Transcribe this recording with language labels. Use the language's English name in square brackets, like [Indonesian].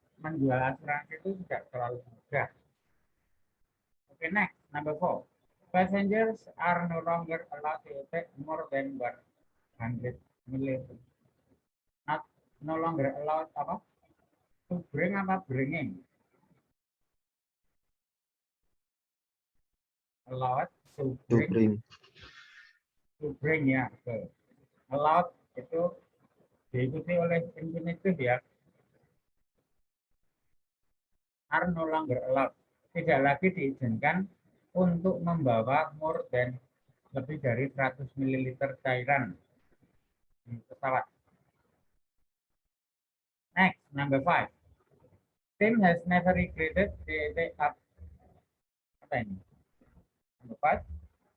[Indonesian] Menjual asuransi itu tidak terlalu mudah. [English] Oke, next, number 4. Passengers are no longer allowed to take more than 100 milliliters. Not no longer allowed apa? To bring apa? Bringing. Allowed to bring. To bring [Indonesian] ya, betul. Allowed itu diikuti oleh infinitive ya. [English] Are no longer allowed. [Indonesian] Tidak lagi diizinkan untuk membawa [English] more than [Indonesian] lebih dari 100 ml cairan di pesawat. [English] Next, number 5. Tim has never regretted the up. [Indonesian] Apa ini? [English] Number 5.